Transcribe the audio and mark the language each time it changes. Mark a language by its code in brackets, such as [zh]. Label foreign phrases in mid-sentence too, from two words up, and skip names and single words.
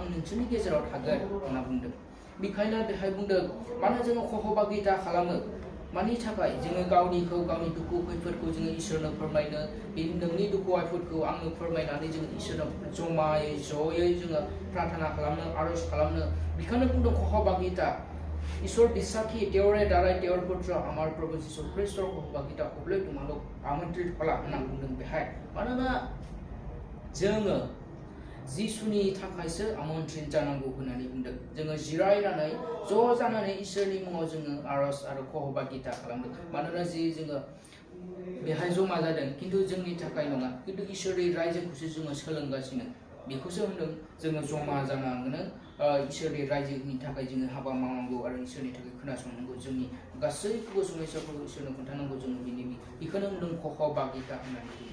[brx] नोंसोरनि गेजेराव थागोन होनना बुंदों बेखायनो बेहाय बुंदों मानो जोङो खहबागिता खालामो मानि थाखाय जोङो गावनि दुखु खैफोदखौ जोङो इसोरनो फोरमायनो नोंनि दुखु आफोदखौ आंनो फोरमायनानै जोङो इसोरनो जमायै जयै जोङो प्रार्थना खालामनो आरज खालामनो बेखायनो बुंदों खहबागिता [as] ঈশ্বর বিশ্বাসী তেওঁৰে দ্বাৰাই তেওঁৰ পুত্ৰ আমাৰ প্ৰভু যীশু খ্ৰীষ্টৰ সহভাগিতা হ'বলৈ তোমালোক আমন্ত্ৰিত হ'লা [brx] होनना बुंदों बेहाय मानोना जोङो जिसुनि थाखायसो आमन्त्रित जानांगौ होननानै बुंदों जोङो जिरायनानै ज' जानानै इसोरनि मुङाव जोङो आरज आरो खहबागिता खालामदों मानोना जोङो बेहाय जमा जादों किन्तु जोंनि थाखाय नङा किन्तु इसोरनि रायजोखौसो जोङो सोलोंगासिनो बेखौसो होनदों जोङो जमा जानांगोन इसोरनि रायजोनि थाखाय जोङो हाबा मावनांगौ आरो इसोरनि थाखाय खोनासंनांगौ जोंनि गासैखौबो समस्याफोरखौ इसोरनो खोन्थानांगौ जोङो बेखौनो होनदों खहबागिता होननानै